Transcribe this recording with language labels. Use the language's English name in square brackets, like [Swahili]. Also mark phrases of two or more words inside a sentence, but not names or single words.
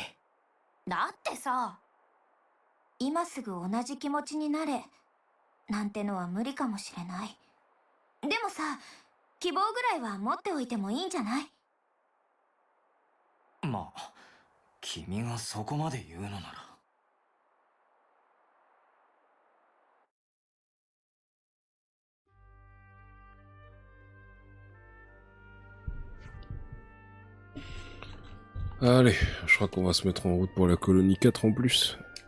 [Japanese] だってさ、今すぐ同じ気持ちになれなんてのは無理かもしれない。でもさ、希望ぐらいは持っておいてもいいんじゃない？まあ、君がそこまで言うのなら。 [French] Allez, je crois qu'on va se mettre en route pour la colonie 4 en plus.